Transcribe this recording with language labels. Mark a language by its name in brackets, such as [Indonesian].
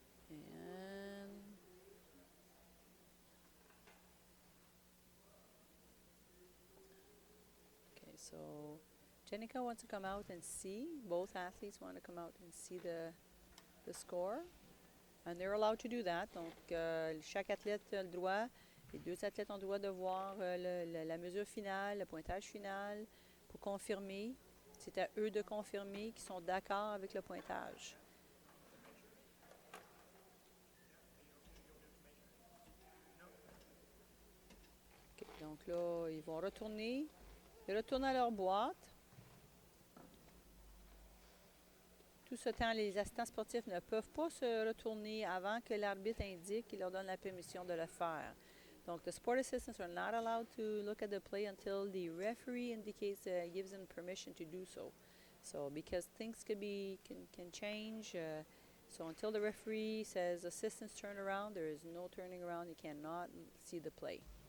[English] And okay, so Jennica wants to come out and see. Both athletes want to come out and see the score. And they're allowed to do that. [French] Donc, chaque athlète a le droit, les 2 athlètes ont le droit de voir la mesure finale, le pointage final pour confirmer. C'est à eux de confirmer qu'ils sont d'accord avec le pointage. Okay, donc là, ils vont retourner. Ils retournent à leur boîte. Tout ce temps, les assistants sportifs ne peuvent pas se retourner avant que l'arbitre indique qu'il leur donne la permission de le faire. [English] Donc, the sport assistants are not allowed to look at the play until the referee indicates, gives them permission to do so. So, because things can change, so until the referee says assistants turn around, there is no turning around. You cannot see the play.